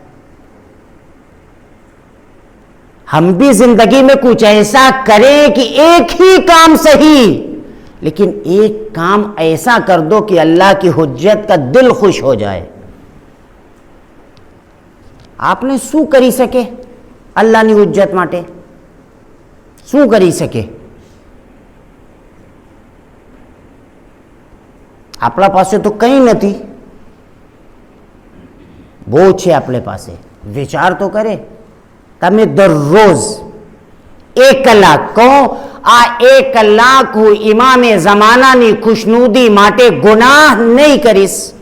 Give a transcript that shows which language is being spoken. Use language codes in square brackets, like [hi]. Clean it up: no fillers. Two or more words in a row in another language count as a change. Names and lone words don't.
[ur] ہم بھی زندگی میں کچھ ایسا کریں کہ ایک ہی کام صحیح، لیکن ایک کام ایسا کر دو کہ اللہ کی حجت کا دل خوش ہو جائے۔ آپ نے [gu] શું કરી શકે અલ્લાહની હુજ્જત માટે? શું કરી શકે? આપણા પાસે તો કંઈ નથી, બહુ છે આપણી પાસે। વિચાર તો કરે, તમે દરરોજ 1 કલાક કહો આ 1 કલાક હું ઇમામે ઝમાનાની ખુશનુદી માટે ગુનાહ નહીં કરીશ।